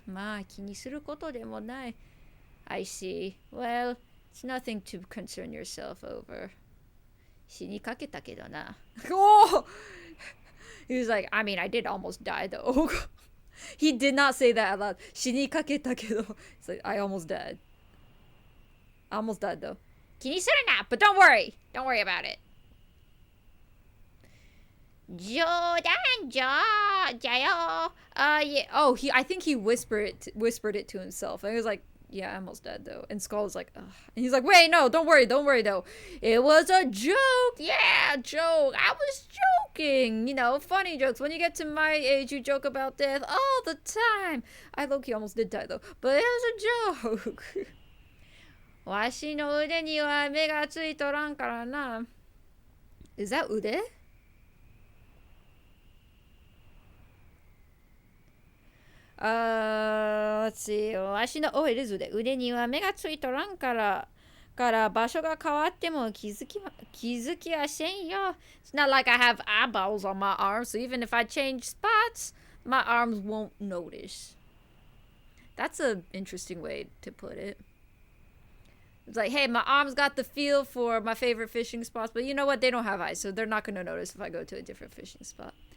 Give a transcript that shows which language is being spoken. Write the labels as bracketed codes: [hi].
[ja] まあ、気にすることでもない。 [en] I see. Well, it's nothing to concern yourself over. [ja] 死にかけたけどな。Oh! [en] He was like, I mean, I did almost die though. He did not say that out loud. [ja] 死にかけたけど. [en] It's like, I almost died. I almost died though. [ja] 気にするな! [en] But don't worry. Don't worry about it. [ja] 冗談じゃよ.Yeah. [en] Oh, I think he whispered it to himself. And he was like, yeah, I almost died though. And Skull was like, ugh. And he's like, wait, no, don't worry though. It was a joke. Yeah, joke. I was joking. You know, funny jokes. When you get to my age, you joke about death all the time. I low-key almost did die though. But it was a joke. [ja] わしの腕には目がついとらんからな. [en] Is that 腕? Let's see. [ja] わしの、 [en] oh, it is 腕。 [ja] 腕には目がついとらんから場所が変わっても気づきはせんよ. [en] It's not like I have eyeballs on my arms, so even if I change spots, my arms won't notice. That's an interesting way to put it. It's like, hey, my arms got the feel for my favorite fishing spots, but you know what? They don't have eyes, so they're not going to notice if I go to a different fishing spot.